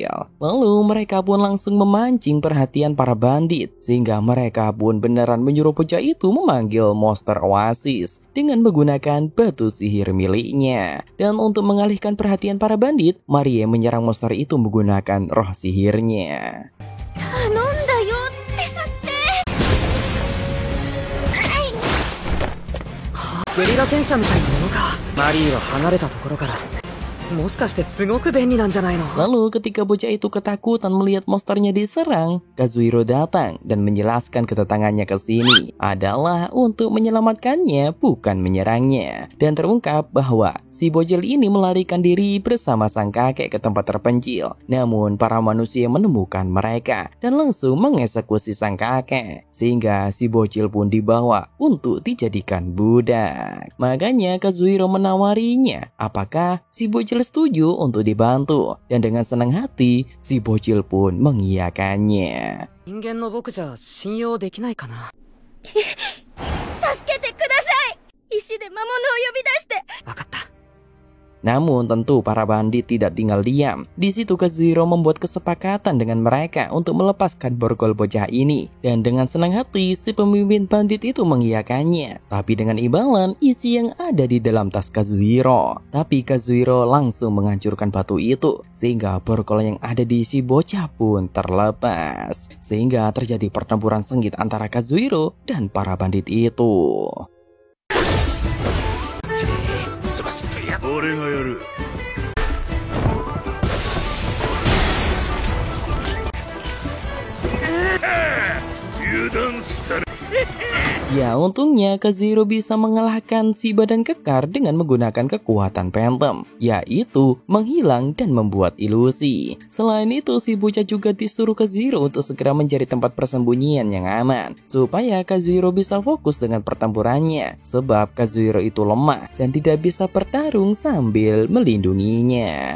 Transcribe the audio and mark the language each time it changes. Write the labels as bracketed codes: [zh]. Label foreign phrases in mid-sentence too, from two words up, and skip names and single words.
[id] Lalu mereka pun langsung memancing perhatian para bandit sehingga mereka pun beneran menyuruh bocah itu memanggil monster oasis dengan menggunakan batu sihir miliknya. Dan untuk mengalihkan perhatian para bandit, Marie menyerang monster itu menggunakan roh sihirnya. [ja] 頼んだよですって。ゲリラ戦車みたいなものか。マリーは離れたところから。もしかしてすごく便利なんじゃないの? [id] Lalu ketika bocah itu ketakutan melihat monsternya diserang, Kazuhiro datang dan menjelaskan kedatangannya ke sini adalah untuk menyelamatkannya, bukan menyerangnya. Dan terungkap bahwa si bocil ini melarikan diri bersama sang kakek ke tempat terpencil. Namun para manusia menemukan mereka dan langsung mengeksekusi sang kakek. Sehingga si bocil pun dibawa untuk dijadikan budak. Makanya Kazuhiro menawarinya apakah si bocil setuju untuk dibantu, dan dengan senang hati si bocil pun mengiyakannya. [ja] 人間の僕じゃ信用できないかな。助けてください。石で魔物を呼び出して。わかった。 [id] Namun tentu para bandit tidak tinggal diam. Di situ Kazuhiro membuat kesepakatan dengan mereka untuk melepaskan borgol bocah ini. Dan dengan senang hati si pemimpin bandit itu mengiyakannya. Tapi dengan imbalan isi yang ada di dalam tas Kazuhiro. Tapi Kazuhiro langsung menghancurkan batu itu. Sehingga borgol yang ada di si bocah pun terlepas. Sehingga terjadi pertempuran sengit antara Kazuhiro dan para bandit itu. [ja] 俺がやる。油断したら [id] Ya, untungnya Kazuhiro bisa mengalahkan si badan kekar dengan menggunakan kekuatan Phantom, yaitu menghilang dan membuat ilusi. Selain itu, si bocah juga disuruh Kazuhiro untuk segera mencari tempat persembunyian yang aman, supaya Kazuhiro bisa fokus dengan pertempurannya, sebab Kazuhiro itu lemah dan tidak bisa bertarung sambil melindunginya.